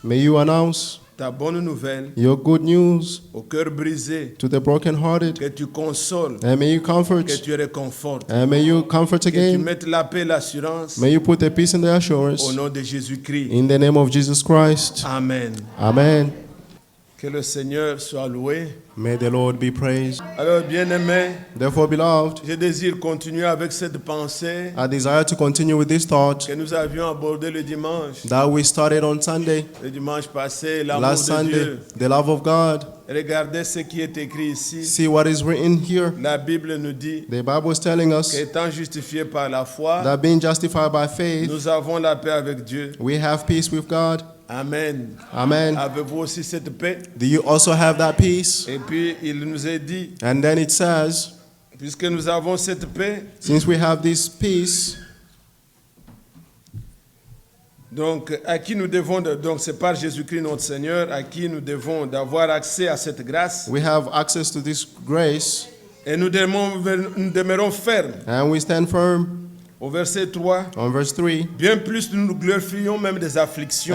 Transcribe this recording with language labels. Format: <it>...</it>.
<en>May you announce</en> <fr>ta bonne nouvelle</fr> <en>your good news</en> <fr>au cœur brisé,</fr> <en>to the brokenhearted,</en> <fr>que tu consoles,</fr> <en>and may you comfort,</en> <fr>que tu réconfortes,</fr> <en>and may you comfort</en> <fr>que tu</fr> <en>again.</en> <fr>mettes la paix, l'assurance</fr> <en>May you put the peace and the assurance</en> <fr>au nom de Jésus-Christ.</fr> <en>in the name of Jesus Christ.</en> <fr>Amen.</fr> <en>Amen.</en> <fr>Que le Seigneur soit loué.</fr> <en>May the Lord be praised.</en> <fr>Alors, bien-aimés,</fr> <en>Therefore, beloved,</en> <fr>je désire continuer avec cette pensée</fr> <en>I desire to continue with this thought</en> <fr>que nous avions abordée le dimanche.</fr> <en>that we started on Sunday,</en> <fr>Le dimanche passé, l'amour</fr> <en>last Sunday,</en> <fr>Dieu.</fr> <en>the love of God.</en> <fr>Regardez ce qui est écrit ici.</fr> <en>See what is written here.</en> <fr>La Bible nous dit</fr> <en>The Bible is telling us</en> <fr>qu'étant justifiés par la foi,</fr> <en>that being justified by faith,</en> <fr>nous avons la paix avec Dieu.</fr> <en>we have peace with God.</en> <fr>Amen.</fr> <en>Amen.</en> <fr>Avez-vous aussi cette paix?</fr> <en>Do you also have that peace?</en> <fr>Et puis, il nous est dit,</fr> <en>And then it says,</en> <fr>puisque nous avons cette paix,</fr> <en>since we have this peace,</en> <fr>donc à qui nous devons, donc c'est par Jésus-Christ notre Seigneur, à qui nous devons d'avoir accès à cette grâce.</fr> <en>we have access to this grace.</en> <fr>Et nous demeurons fermes.</fr> <en>And we stand firm.</en> <fr>Au verset 3,</fr> <en>On verse 3.</en> <fr>bien plus nous nous glorifions même des afflictions,</fr>